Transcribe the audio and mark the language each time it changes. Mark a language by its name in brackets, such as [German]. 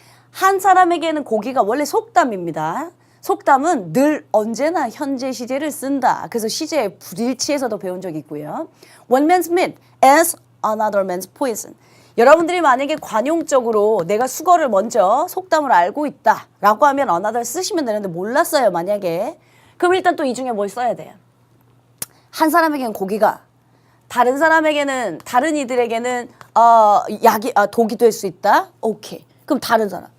[Korean] 한 사람에게는 고기가 원래 속담입니다. 속담은 늘 언제나 현재 시제를 쓴다. 그래서 시제의 불일치에서도 배운 적이 있고요. [English] One man's meat is another man's poison. [Korean] 여러분들이 만약에 관용적으로 내가 수거를 먼저 속담을 알고 있다라고 하면 another 쓰시면 되는데 몰랐어요. 만약에. 그럼 일단 또 이 중에 뭘 써야 돼요? 한 사람에게는 고기가 다른 사람에게는 다른 이들에게는 독이 될 수 있다. 오케이. 그럼 다른 사람.